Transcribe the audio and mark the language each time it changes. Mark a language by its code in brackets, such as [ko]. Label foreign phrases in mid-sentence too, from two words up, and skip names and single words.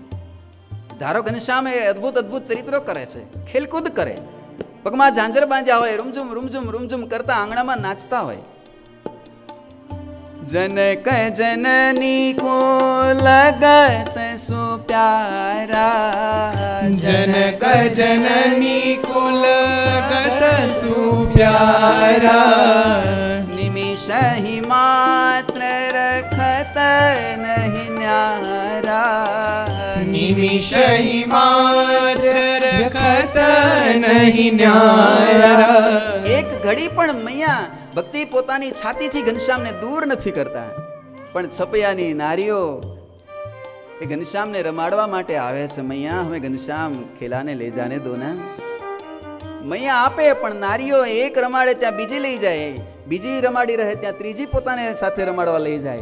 [gu] ધારો ઘનશ્યામ એ અદ્ભુત અદ્ભુત ચરિત્રો કરે છે, ખેલકૂદ કરે, પગમાં ઝાંઝર બાંધ્યા હોય, રૂમઝુમ રૂમઝુમ રૂમઝુમ કરતા આંગણામાં નાચતા હોય. [hi] जनक जननी को लगत सु प्यारा जनक जननी कुल गत सुप्यारा निमिष हि मात्र रखत नहीं न्यारा निमिष ही मात्र रखत नहीं न्यारा. [gu] એક ઘડી પણ મૈયા ભક્તિ પોતાની છાતીથી ઘનશ્યામને દૂર નથી કરતા. પણ છપૈયાની નારીઓ એ ઘનશ્યામને રમાડવા માટે આવે છે. મૈયા હવે ઘનશ્યામ ખેલાને લઈ [hi] जाने दो [gu] ને. મૈયા આપે, પણ નારીઓ એક રમાડે ત્યાં બીજી લઈ જાય, બીજી રમાડી રહે ત્યાં ત્રીજી પોતાને સાથે રમાડવા લઈ જાય.